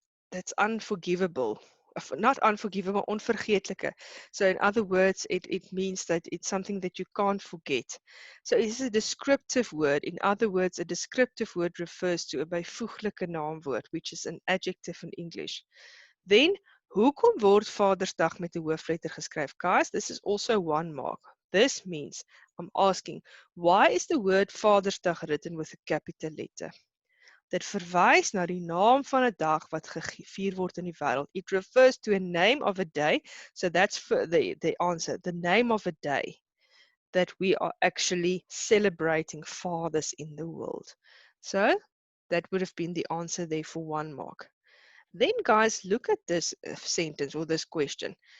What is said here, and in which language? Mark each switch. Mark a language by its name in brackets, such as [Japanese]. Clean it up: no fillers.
[English] That's unforgivable. Not unforgivable, onvergeetlike. So in other words, it means that it's something that you can't forget. So it is a descriptive word. In other words, a descriptive word refers to a [Afrikaans] byvoeglike naamwoord, [English] which is an adjective in English. Then, [Afrikaans] hoekom word Vadersdag met 'n hoofletter geskryf? [English] Guys, this is also 1 mark. This means, I'm asking, why is the word Vadersdag written with a capital letter? [Afrikaans] Dit verwys na die naam van 'n dag wat gevier word in die wêreld. [English] It refers to a name of a day. So that's for the answer. The name of a day that we are actually celebrating fathers in the world. So that would have been the answer there for 1 mark. Then guys, look at this sentence or this question.